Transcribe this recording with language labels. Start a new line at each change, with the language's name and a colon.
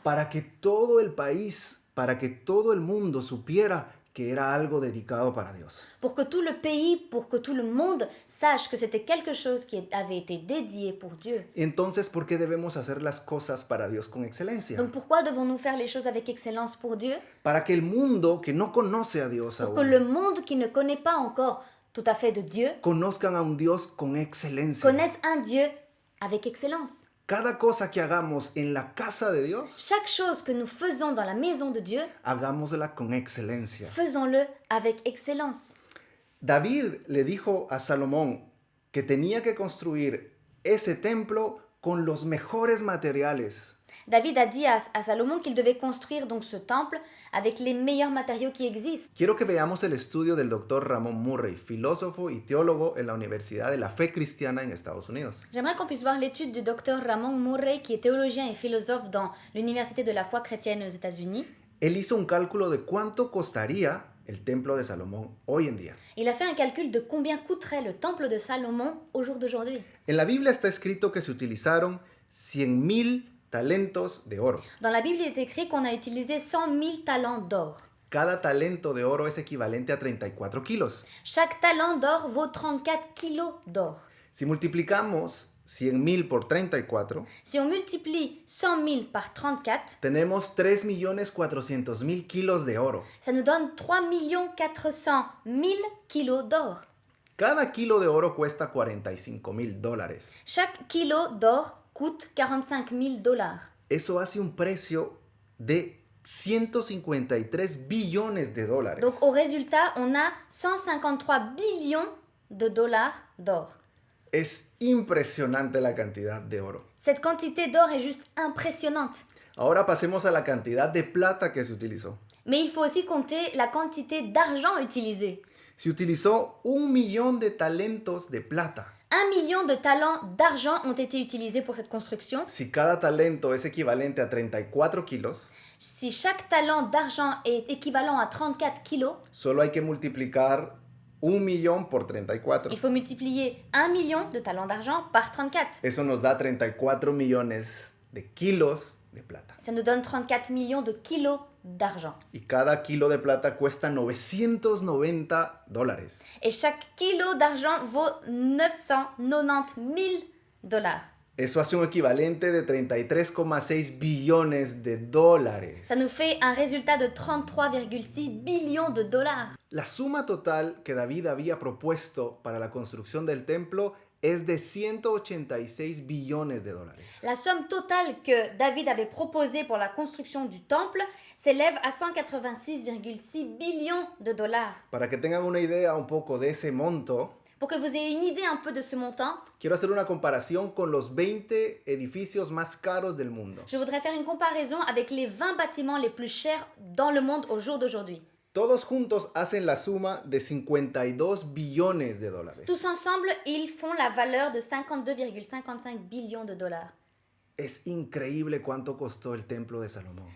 Spanish: Para que todo el país, para que todo el mundo supiera que era algo dedicado para Dios.
French: Pour que tout le pays, pour que tout le monde sache que c'était quelque chose qui avait été dédié pour Dieu.
Spanish: Entonces, ¿por qué debemos hacer las cosas para Dios con excelencia?
French: Donc pourquoi devons-nous faire les choses avec excellence pour Dieu?
Spanish: Para que el mundo que no conoce a Dios
French: Pour que
Spanish: aún,
French: le monde qui ne connaît pas encore tout à fait de Dieu
Spanish: conozcan a un Dios con excelencia.
French: connaisse un Dieu avec excellence.
Spanish: Cada cosa que hagamos en la casa de Dios,
French: Chaque chose que nous faisons dans la maison de Dieu,
Spanish: hagámosla con excelencia.
French: faisons-le avec excellence.
Spanish: David le dijo a Salomón que tenía que construir ese templo con los mejores materiales.
French: David a dit à Salomon qu'il devait construire donc ce temple avec les meilleurs matériaux qui existent.
Spanish: Quiero que veamos el estudio del Dr. Ramón Murray, filósofo y teólogo en la Universidad de la Fe Cristiana en Estados Unidos.
French: J'aimerais qu'on puisse voir l'étude du docteur Ramon Murray, qui est théologien et philosophe dans l'Université de la foi chrétienne aux États-Unis.
Spanish: Él hizo un cálculo de cuánto costaría el templo de Salomón hoy en día.
French: Il a fait un calcul de combien coûterait le temple de Salomon au jour d'aujourd'hui.
Spanish: En la Biblia está escrito que se utilizaron 100,000 talentos de oro.
French: Dans la Bible, il est écrit qu'on a utilisé 100 000 talents d'or.
Spanish: Cada talento de oro es equivalente a 34 kilos.
French: Chaque talent d'or vaut 34 kilos d'or.
Spanish: Si multiplicamos 100,000 por 34,
French: Si on multiplie 100 000 par 34,
Spanish: tenemos 3.400.000 kilos de oro.
French: ça nous donne 3 400 000 kilos d'or.
Spanish: Cada kilo de oro cuesta $45,000.
French: Chaque kilo d'or coûte 45 000 dollars.
Spanish: Eso hace un precio de 153 billones de dólares.
French: Donc au résultat, on a 153 billions de dollars d'or.
Spanish: Es impresionante la cantidad de oro.
French: Cette quantité d'or est juste impressionnante.
Spanish: Ahora pasemos a la cantidad de plata que se utilizó.
French: Mais il faut aussi compter la quantité d'argent utilisé.
Spanish: Se utilizó 1 millón de talentos de plata.
French: 1 million de talents d'argent ont été utilisés pour cette construction.
Spanish: Si cada talento es equivalente a 34 kilos,
French: Si chaque talent d'argent est équivalent à 34 kilos,
Spanish: solo hay que multiplicar 1 millón por 34.
French: il faut multiplier 1 million de talents d'argent par 34.
Spanish: Eso nos da 34 millones de kilos de plata.
French: Ça nous donne 34 millions de kilos d'argent.
Spanish: Y cada kilo de plata cuesta $990.
French: Et chaque kilo d'argent vaut 990 000 dollars.
Spanish: Eso hace un equivalente de 33,6 billones de dólares.
French: Ça nous fait un résultat de 33,6 billions de dollars.
Spanish: La suma total que David había propuesto para la construcción del templo es de 186 billones de dólares.
French: La somme totale que David avait proposée pour la construction du temple s'élève à 186,6 billions de dollars.
Spanish: Para que tengan una idea un poco de ese monto,
French: Pour que vous ayez une idée un peu de ce montant,
Spanish: quiero hacer una comparación con los 20 edificios más caros del mundo.
French: je voudrais faire une comparaison avec les 20 bâtiments les plus chers dans le monde au jour d'aujourd'hui.
Spanish: Todos juntos hacen la suma de 52 billones de dólares.
French: Tous ensemble, ils font la valeur de 52,55 billions de dollars.
Spanish: Es increíble cuánto costó el templo de Salomón.